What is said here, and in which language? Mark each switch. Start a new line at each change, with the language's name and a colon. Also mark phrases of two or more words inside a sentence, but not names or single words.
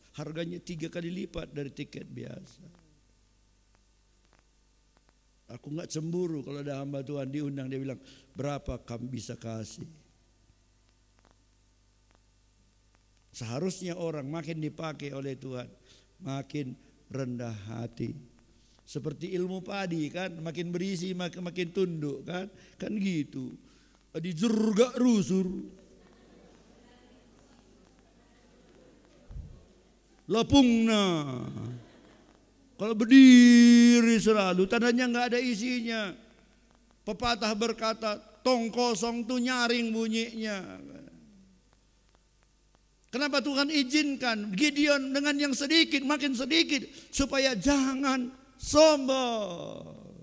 Indonesian: Harganya 3 kali lipat dari tiket biasa. Aku gak cemburu kalau ada hamba Tuhan diundang, dia bilang, berapa kamu bisa kasih? Seharusnya orang makin dipakai oleh Tuhan, makin rendah hati. Seperti ilmu padi kan, makin berisi makin tunduk kan gitu. Di jurga rusur. Lapungna. Kalau berdiri selalu tandanya nggak ada isinya. Pepatah berkata, tong kosong tuh nyaring bunyinya. Kenapa Tuhan izinkan Gideon dengan yang sedikit makin sedikit supaya jangan sombong.